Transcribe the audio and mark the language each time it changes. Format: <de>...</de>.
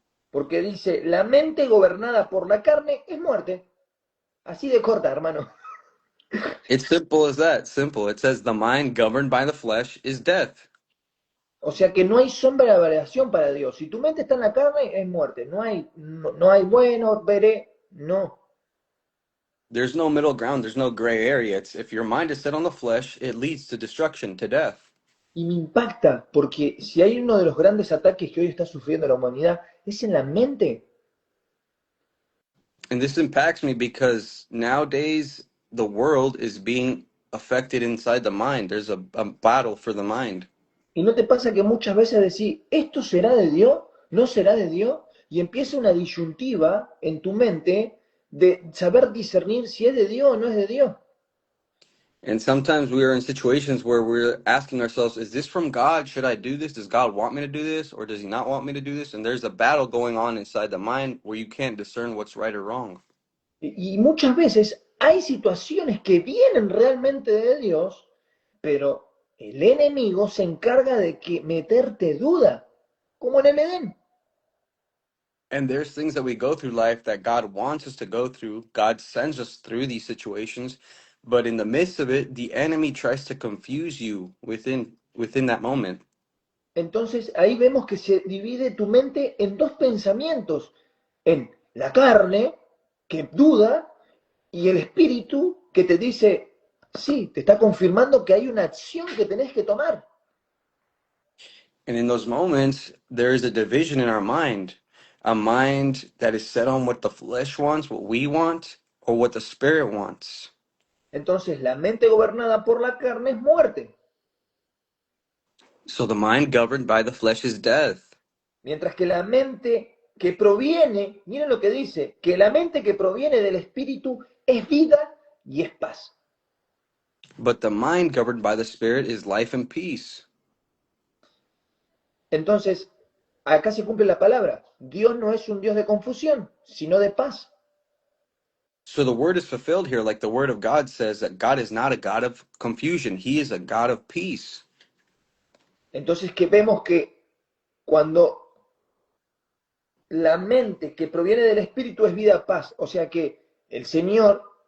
<es>Porque dice, la mente gobernada por la carne es muerte. Así de corta, hermano.</es> <en>It's simple as that. Simple. It says the mind governed by the flesh is death.</en> <es>O sea que no hay sombra de variación para Dios. Si tu mente está en la carne, es muerte. No hay bueno, veré, no.</es> <en>There's no middle ground. There's no gray area. It's if your mind is set on the flesh, it leads to destruction, to death.</en> <es>Y me impacta, porque si hay uno de los grandes ataques que hoy está sufriendo la humanidad, es en la mente.</es> <en>And this impacts me because nowadays the world is being affected inside the mind. There's a battle for the mind.</en> <es>¿Y no te pasa que muchas veces decís, ¿esto será de Dios? ¿No será de Dios? Y empieza una disyuntiva en tu mente de saber discernir si es de Dios o no es de Dios.</es> <en>And sometimes we are in situations where we're asking ourselves, is this from God? Should I do this? Does God want me to do this? Or does he not want me to do this? And there's a battle going on inside the mind where you can't discern what's right or wrong.</en> <es>Y muchas veces hay situaciones que vienen realmente de Dios, pero el enemigo se encarga de que meterte duda, como en el Edén.</es> <en>And there's things that we go through life that God wants us to go through. God sends us through these situations. But in the midst of it, the enemy tries to confuse you within that moment.</en> <es>Entonces ahí vemos que se divide tu mente en dos pensamientos, en la carne, que duda, y el espíritu, que te dice, sí, te está confirmando que hay una acción que tenés que tomar.</es> <en>And in those moments, there is a division in our mind, a mind that is set on what the flesh wants, what we want, or what the Spirit wants.</en> <es>Entonces la mente gobernada por la carne es muerte,</es> <en>So the mind governed by the flesh is death.</en> <es>mientras que la mente que proviene, miren lo que dice, que la mente que proviene del espíritu es vida y es paz.</es> <en>But the mind governed by the Spirit is life and peace.</en> <es>Entonces, acá se cumple la palabra. Dios no es un Dios de confusión, sino de paz.</es> <en>So the word is fulfilled here, like the word of God says that God is not a God of confusion. He is a God of peace.</en> <es>Entonces, que vemos que cuando la mente que proviene del espíritu es vida, paz, o sea que el Señor</es>